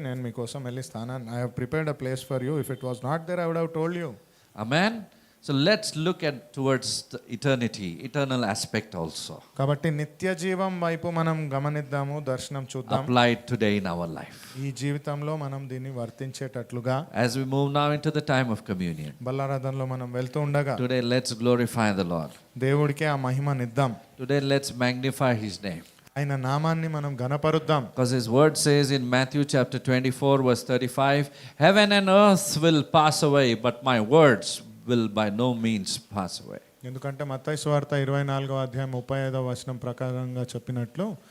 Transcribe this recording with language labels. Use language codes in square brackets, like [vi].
[te] నేను మీకోసం వెళ్ళి స్థానాన్ని [en] I have prepared a place for you. If it was not there I would have told you. Amen. So let's look at towards the eternity, eternal aspect also. [te] కాబట్టి నిత్య జీవం వైపు మనం గమనిద్దాము, దర్శనం చూద్దాం. [en] Applied today in our life. [te] ఈ జీవితంలో మనం దీన్ని వర్తించేటట్లుగా [en] As we move now into the time of communion, [te] బల్లారాధనలో మనం వెళ్తూ ఉండగా [en] today let's glorify the Lord. [te] దేవుడికి ఆ మహిమనిద్దాం. [en] Today let's magnify His name. [te] ఆయన నామాన్ని మనం గణపరుద్దాం. [en] Because His word says in Matthew chapter 24, verse 35, heaven and earth will pass away, but my words will by no means pass away. [te] ఎందుకంటే మత్తయి సువార్త 24వ అధ్యాయం 35వ వచనం ప్రకారంగా చెప్పినట్లు